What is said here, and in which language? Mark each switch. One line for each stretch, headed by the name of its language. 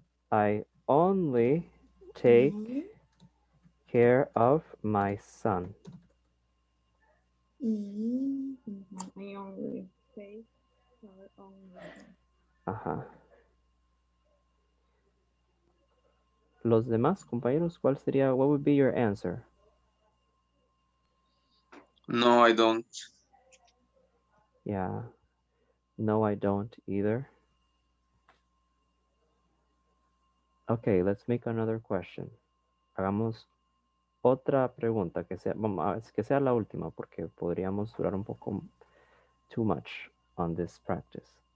English: I only take care of my son. I only take care of my son. Ajá.
Spanish: Los demás compañeros, ¿cuál sería?
English: What would be your answer? No, I don't. Yeah. No, I don't either. Okay, let's make another question.
Spanish: Hagamos otra pregunta que sea, que sea la última porque podríamos durar un poco
English: too much on this practice.